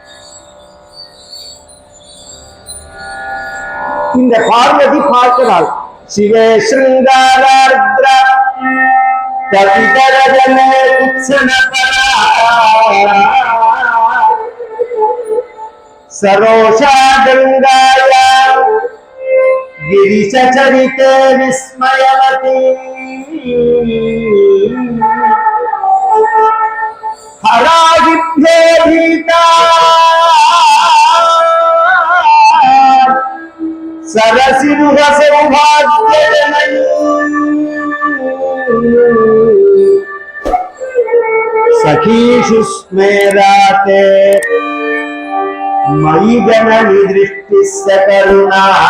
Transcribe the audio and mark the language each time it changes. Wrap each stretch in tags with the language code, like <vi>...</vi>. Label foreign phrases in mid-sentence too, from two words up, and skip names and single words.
<ta>இந்த பார்வதி பார்க்கிறாள்.</ta> <sa>शिवे शृङ्गारार्द्रा तदितरजने कुत्सनपरा सरोषा गङ्गायां गिरिशचरिते विस्मयवती हरागिभ्ये भीता सरसिरुह सौभाग्यजननी सखीषु स्मेराते मयि जननी दृष्टिस्य करुणा</sa>